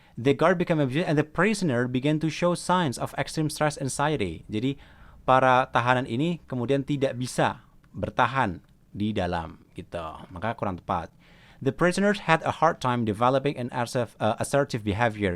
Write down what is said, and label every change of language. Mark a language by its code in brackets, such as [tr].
[en] The guard became abusive and the prisoner began to show signs of extreme stress anxiety. [id] Jadi para tahanan ini kemudian tidak bisa bertahan di dalam gitu. Maka kurang tepat. [en] The prisoners had a hard time developing an assertive behavior.